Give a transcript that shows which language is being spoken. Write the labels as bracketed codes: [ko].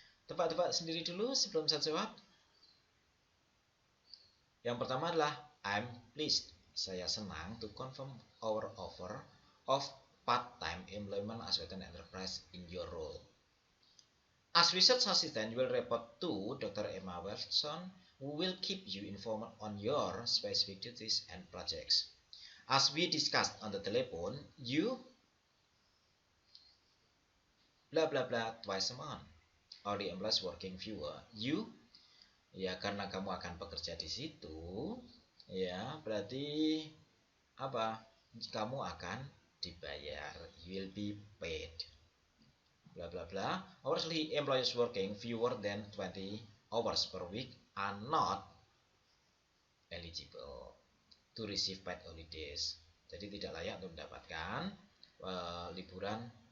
[id] Tebak-tebak sendiri dulu sebelum saya jawab. Yang pertama adalah [en] I'm pleased. [id] Saya senang [en] to confirm our offer of part-time employment as an enterprise in your role. As research assistant, you will report to Dr. Emma Wilson, who will keep you informed on your specific duties and projects. As we discussed on the telephone, you bla bla bla twice a month, or the employees working fewer. [id] You, ya karena kamu akan bekerja di situ, ya berarti apa? Kamu akan dibayar. [en] You will be paid. Bla bla bla. Obviously, employees working fewer than 20 hours per week are not eligible to receive paid holidays. [id] Jadi tidak layak untuk mendapatkan liburan.